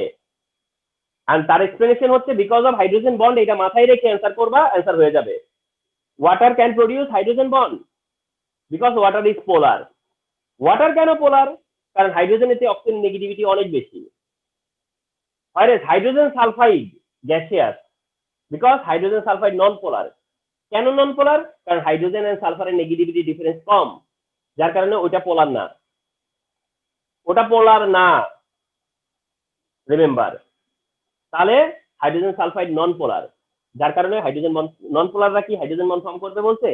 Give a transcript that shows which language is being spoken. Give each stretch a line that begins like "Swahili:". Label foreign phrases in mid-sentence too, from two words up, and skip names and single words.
Bangla: আর তার এক্সপ্লেনেশন হচ্ছে
English: because of hydrogen bond,
Bangla: এটা মাথায় রেখে অ্যান্সার করবা, অ্যান্সার হয়ে যাবে।
English: water can produce hydrogen bond because water is polar.
Bangla: ওয়াটার কেন পোলার? কারণ হাইড্রোজেনের চেয়ে
English: oxygen negativity
Bangla: অনেক বেশি।
English: whereas hydrogen sulfide gaseous because hydrogen sulfide non-polar.
Bangla: কেন নন পোলার? কারণ হাইড্রোজেন এন্ড সালফারের
English: negativity difference
Bangla: কম, যার কারণে ওটা পোলার না, ওটা পোলার না, রিমেম্বার। তাহলে
English: hydrogen sulfide non polar,
Bangla: যার কারণে
English: hydrogen bond,
Bangla: নন পোলাররা কি
English: hydrogen bond form
Bangla: করবে বলছে?